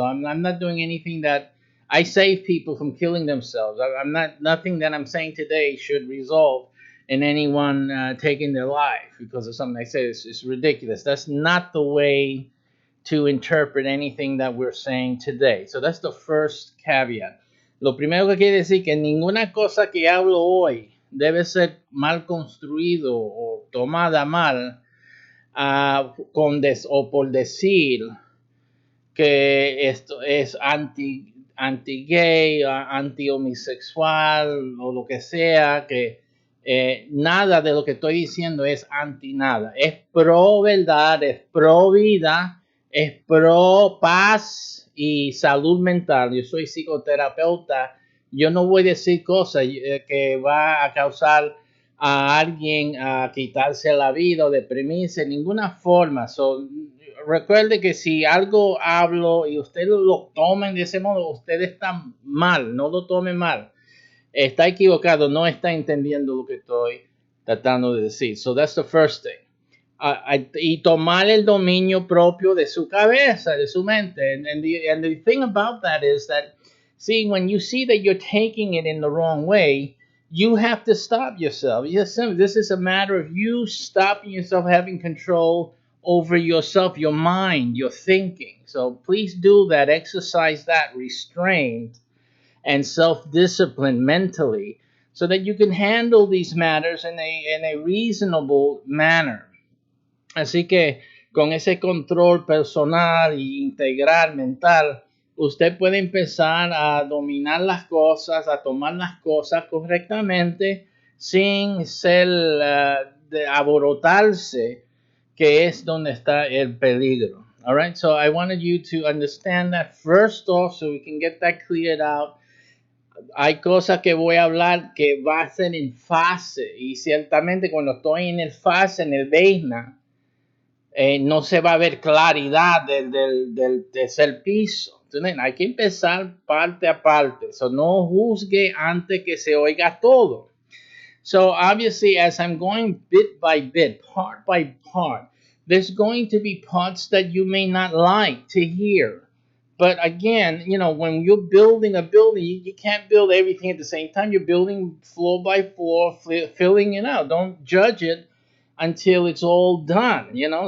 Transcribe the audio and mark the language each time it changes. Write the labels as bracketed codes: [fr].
[en] So I'm not doing anything that I save people from killing themselves. I'm not, nothing that I'm saying today should result in anyone taking their life because of something I say. It's ridiculous. That's not the way to interpret anything that we're saying today. So that's the first caveat. [es] Lo primero que quiere decir que ninguna cosa que hablo hoy debe ser mal construido o tomada mal o por decir que esto es anti gay, anti homosexual o lo que sea, que nada de lo que estoy diciendo es anti nada. Es pro verdad, es pro vida, es pro paz y salud mental. Yo soy psicoterapeuta. Yo no voy a decir cosas que va a causar a alguien a quitarse la vida o deprimirse, en ninguna forma. So, recuerde que si algo hablo y usted lo tomen de ese modo, usted está mal, no lo tome mal. Está equivocado, no está entendiendo lo que estoy tratando de decir. [en] So that's the first thing. [es] Y tomar el dominio propio de su cabeza, de su mente. [en] And the thing about that is that, see, when you see that you're taking it in the wrong way, you have to stop yourself. Yes, this is a matter of you stopping yourself, having control over yourself, your mind, your thinking. So please do that, exercise that restraint and self-discipline mentally so that you can handle these matters in a reasonable manner. [es] Así que con ese control personal e integral mental, usted puede empezar a dominar las cosas, a tomar las cosas correctamente sin ser de aborotarse, que es donde está el peligro. [en] All right, so I wanted you to understand that first off so we can get that cleared out. [es] Hay cosas que voy a hablar que va a ser en fase y ciertamente cuando estoy en el fase, en el Veina, no se va a ver claridad del tercer piso. ¿Entienden? Hay que empezar parte a parte. So, no juzgue antes que se oiga todo. [en] So obviously, as I'm going bit by bit, part by part, there's going to be parts that you may not like to hear. But again, you know, when you're building a building, you can't build everything at the same time. You're building floor by floor, filling it out. Don't judge it until it's all done, you know.